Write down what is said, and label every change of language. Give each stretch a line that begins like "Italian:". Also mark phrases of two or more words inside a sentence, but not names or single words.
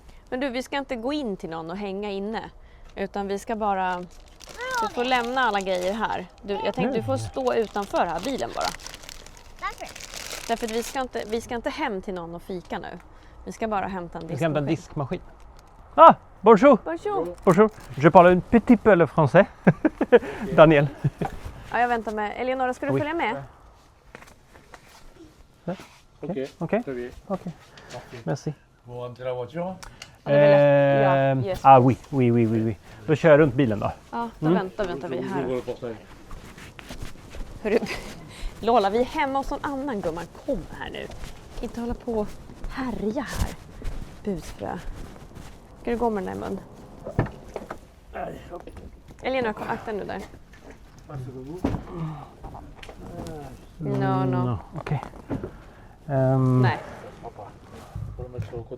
Swedish: Men du, vi ska inte gå in till någon och hänga inne. Utan vi ska bara... Du får lämna alla grejer här. Jag tänkte du får stå utanför här, bilen bara. Varför? Därför att vi ska inte hem till någon och fika nu. Vi ska bara hämta en Vi ska hämta en diskmaskin. diskmaskin.
French: Ah, bonjour! Bonjour! Bonjour. Je parle un petit peu le français. Daniel.
Swedish: Ja, jag väntar med. Eleonora, ska du Oui. följa med? Okej.
French: Très bien.
Swedish: Okej. Merci.
French: Vous rentrez la voiture?
Swedish: Ja, det är väl- ja, yes. Oui. Då kör jag runt bilen då. Ja, då väntar vi
French: J'ouvre
Swedish: här.
French: le portail.
Swedish: Hörru, Lola, vi är hemma hos någon annan gumman. Kom här nu. Inte hålla på och härja här. Busfrö. Ska du gå med den där i mun? Elena, kom, akta nu där. No. Okej. Nej.
French: Faut le mettre sur le côté.